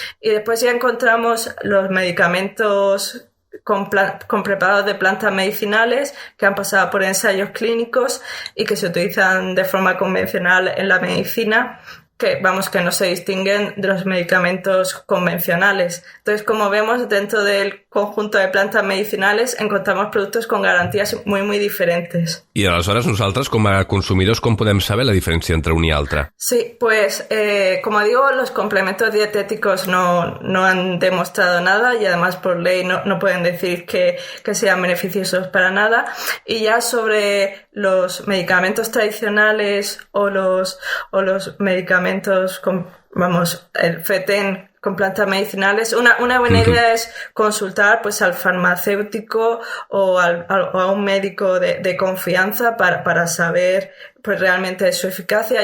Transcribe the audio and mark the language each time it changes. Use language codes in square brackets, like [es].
[es] Y después ya encontramos los medicamentos con preparados de plantas medicinales que han pasado por ensayos clínicos y que se utilizan de forma convencional en la medicina, que no se distinguen de los medicamentos convencionales. Entonces, como vemos, dentro del conjunto de plantas medicinales encontramos productos con garantías muy diferentes. [ca] I aleshores nosaltres, com a consumidors, com podem saber la diferència entre un i altre? [es] Sí, pues como digo, los complementos dietéticos no han demostrado nada y además por ley no pueden decir que sean beneficiosos para nada. Y ya sobre los medicamentos tradicionales o los medicamentos el FETEN con plantas medicinales, una buena idea es consultar pues al farmacéutico o a un médico de confianza para saber pues realmente su eficacia.